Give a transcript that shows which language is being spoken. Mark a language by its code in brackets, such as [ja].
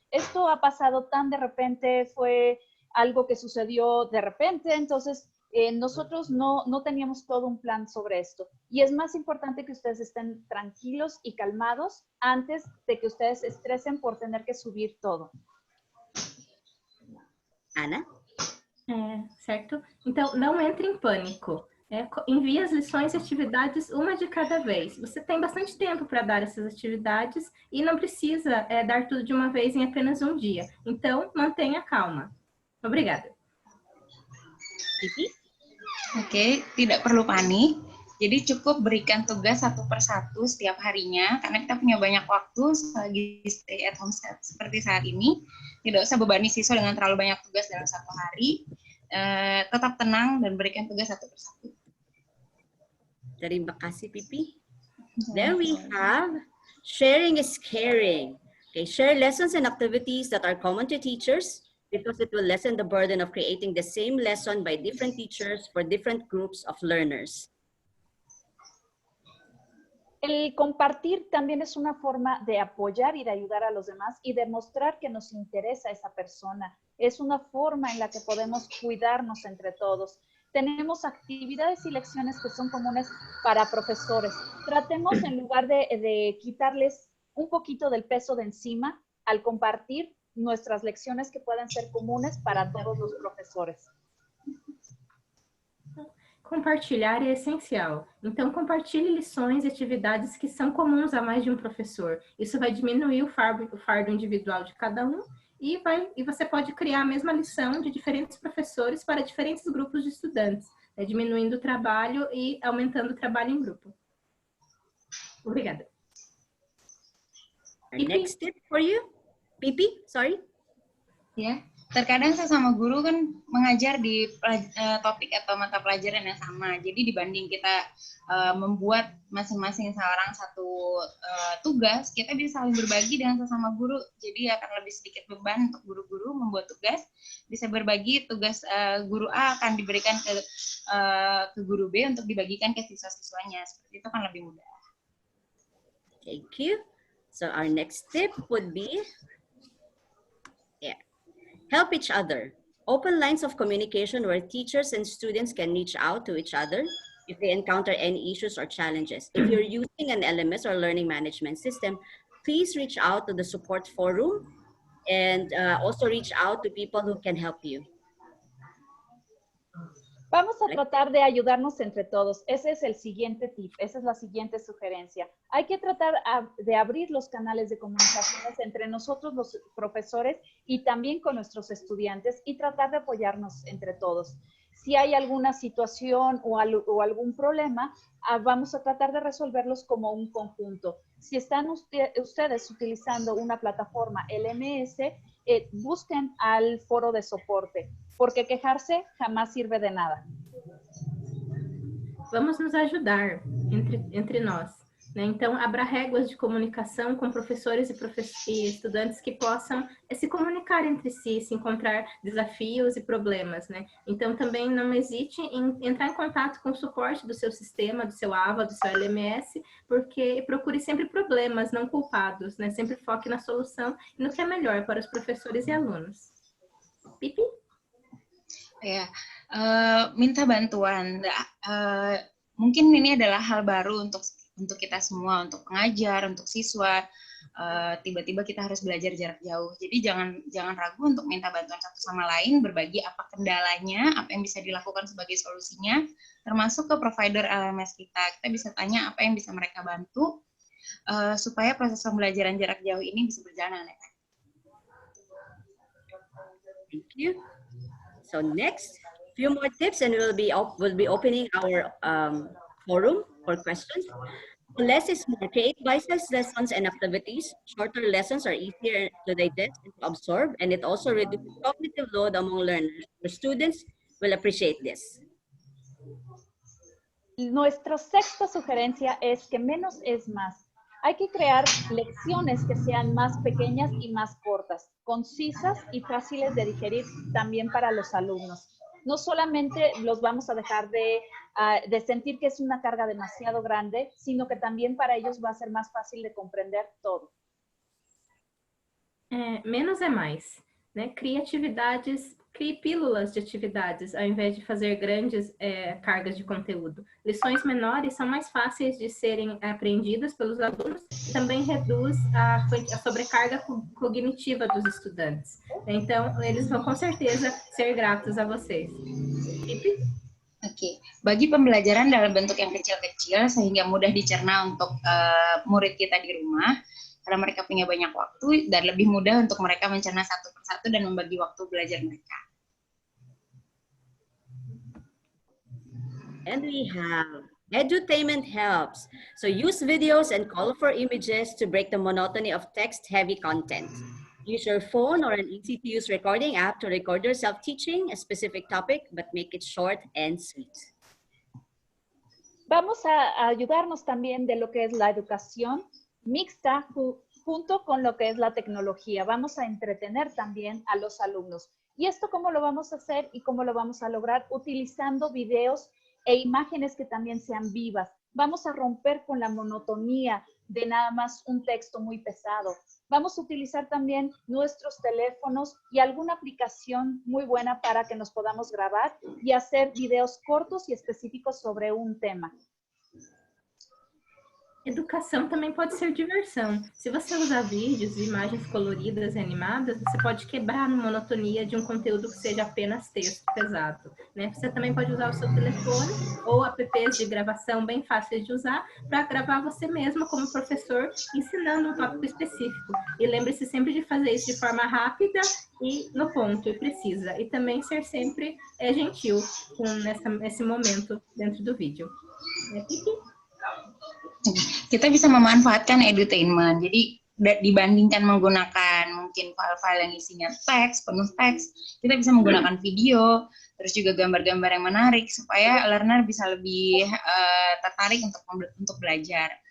[es] Esto ha pasado tan de repente, fue algo que sucedió de repente, entonces nosotros no teníamos todo un plan sobre esto. Y es más importante que ustedes estén tranquilos y calmados antes de que ustedes se estresen por tener que subir todo. Ana? [pt] Certo? Então, não entre em pânico. Envie as lições e atividades uma de cada vez. Você tem bastante tempo para dar essas atividades e não precisa dar tudo de uma vez em apenas um dia. Então, mantenha calma. Obrigada. [id] Oke, tidak perlu panik. Jadi cukup berikan tugas satu per satu setiap harinya, karena kita punya banyak waktu lagi [en] stay at home [id] seperti saat ini. Tidak usah bebani siswa dengan terlalu banyak tugas dalam satu hari. Tetap tenang dan berikan tugas satu per satu. Terima kasih, Pipi. [en] Then we have sharing is caring. Okay, share lessons and activities that are common to teachers because it will lessen the burden of creating the same lesson by different teachers for different groups of learners. [es] El compartir también es una forma de apoyar y de ayudar a los demás y demostrar que nos interesa esa persona. Es una forma en la que podemos cuidarnos entre todos. tenemos actividades y lecciones que son comunes para profesores. Tratemos, en lugar de quitarles un poquito del peso de encima, al compartir nuestras lecciones que puedan ser comunes para todos los profesores. [pt] Compartilhar é essencial. Então, compartilhe lições e atividades que são comuns a mais de um professor. Isso vai diminuir o fardo individual de cada um e você pode criar a mesma lição de diferentes professores para diferentes grupos de estudantes, né, diminuindo o trabalho e aumentando o trabalho em grupo. Obrigada. [en] Our next tip for you, Pipi, sorry. [id] Ya, terkadang sesama guru kan mengajar di topik atau mata pelajaran yang sama. Jadi dibanding kita membuat masing-masing seorang satu tugas, kita bisa saling berbagi dengan sesama guru. Jadi akan lebih sedikit beban untuk guru-guru membuat tugas. Bisa berbagi tugas guru A akan diberikan ke guru B untuk dibagikan ke siswa-siswanya. Seperti itu kan lebih mudah. [en] Thank you. So our next tip would be, help each other. Open lines of communication where teachers and students can reach out to each other if they encounter any issues or challenges. If you're using an LMS or learning management system, please reach out to the support forum and also reach out to people who can help you. [es] Vamos a tratar de ayudarnos entre todos. Ese es el siguiente tip, esa es la siguiente sugerencia. Hay que tratar de abrir los canales de comunicaciones entre nosotros los profesores y también con nuestros estudiantes y tratar de apoyarnos entre todos. Si hay alguna situación o algún problema, vamos a tratar de resolverlos como un conjunto. Si están ustedes utilizando una plataforma LMS, busquen al foro de soporte, porque quejarse jamás sirve de nada. [pt] Vamos nos ajudar entre nós, né? Então, abra réguas de comunicação com professores e estudantes que possam se comunicar entre si, se encontrar desafios e problemas, né? Então, também não hesite em entrar em contato com o suporte do seu sistema, do seu AVA, do seu LMS, porque procure sempre problemas, não culpados, né? Sempre foque na solução e no que é melhor para os professores e alunos. Pipi? [id] Ya, minta bantuan. Mungkin ini adalah hal baru untuk kita semua, untuk pengajar, untuk siswa. Tiba-tiba kita harus belajar jarak jauh. Jadi jangan ragu untuk minta bantuan satu sama lain, berbagi apa kendalanya, apa yang bisa dilakukan sebagai solusinya, termasuk ke provider LMS kita. Kita bisa tanya apa yang bisa mereka bantu supaya proses pembelajaran jarak jauh ini bisa berjalan. [en] Thank you. So next, few more tips, and we'll be opening our forum for questions. Less is more. Create bite-sized lessons and activities. Shorter lessons are easier to digest and to absorb, and it also reduces cognitive load among learners. The students will appreciate this. [es] Nuestra sexta sugerencia es que menos es más. Hay que crear lecciones que sean más pequeñas y más cortas, concisas y fáciles de digerir también para los alumnos. No solamente los vamos a dejar de sentir que es una carga demasiado grande, sino que también para ellos va a ser más fácil de comprender todo. [pt] Menos é mais, né? Crie pílulas de atividades, ao invés de fazer grandes cargas de conteúdo. Lições menores são mais fáceis de serem aprendidas pelos alunos e também reduz a sobrecarga cognitiva dos estudantes. Então, eles vão com certeza ser gratos a vocês. [id] Oke, bagi pembelajaran dalam bentuk yang kecil-kecil sehingga mudah dicerna untuk murid kita di rumah, karena mereka punya banyak waktu dan lebih mudah untuk mereka mencerna satu persatu dan membagi waktu belajar mereka. [en] And we have edutainment helps. So use videos and colorful images to break the monotony of text-heavy content. Use your phone or an easy-to-use recording app to record yourself teaching a specific topic, but make it short and sweet. [es] Vamos a ayudarnos también de lo que es la educación mixta junto con lo que es la tecnología. Vamos a entretener también a los alumnos. ¿Y esto cómo lo vamos a hacer y cómo lo vamos a lograr? Utilizando videos e imágenes que también sean vivas. Vamos a romper con la monotonía de nada más un texto muy pesado. Vamos a utilizar también nuestros teléfonos y alguna aplicación muy buena para que nos podamos grabar y hacer videos cortos y específicos sobre un tema. [pt] Educação também pode ser diversão. Se você usar vídeos e imagens coloridas e animadas, você pode quebrar a monotonia de um conteúdo que seja apenas texto pesado, né? Você também pode usar o seu telefone ou apps de gravação bem fáceis de usar para gravar você mesma como professor ensinando um tópico específico. E lembre-se sempre de fazer isso de forma rápida e no ponto, e precisa. E também ser sempre gentil com esse momento dentro do vídeo. [id] Kita bisa memanfaatkan edutainment. Jadi dibandingkan menggunakan mungkin file-file yang isinya teks, penuh teks, kita bisa menggunakan video, terus juga gambar-gambar yang menarik supaya learner bisa lebih tertarik untuk belajar.